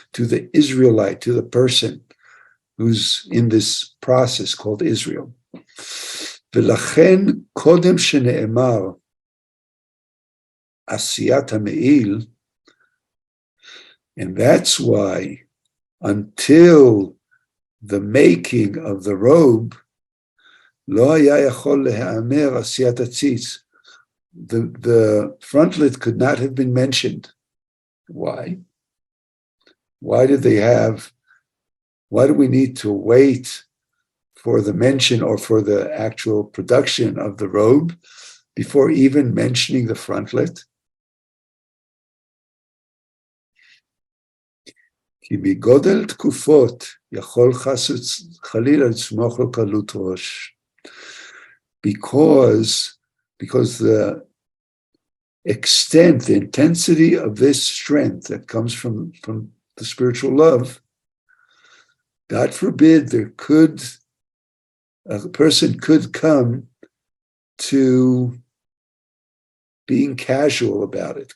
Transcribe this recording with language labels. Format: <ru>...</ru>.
<en>To the Israelite, to the person who's in this process called Israel.</en> <he>ולכן קודם שנאמר עשיית המעיל,</he> <en>and that's why until the making of the robe,</en> <he>לא היה יכול להיאמר עשיית הציץ.</he> <en>The frontlet could not have been mentioned. Why? Why do we need to wait for the mention or for the actual production of the robe before even mentioning the frontlet?</en> <he>כי בגודל תקופות יכול חס חלילה לצמוח לו קלות ראש.</he> <en>Because the extent, the intensity of this strength that comes from the spiritual love, God forbid a person could come to being casual about it.</en>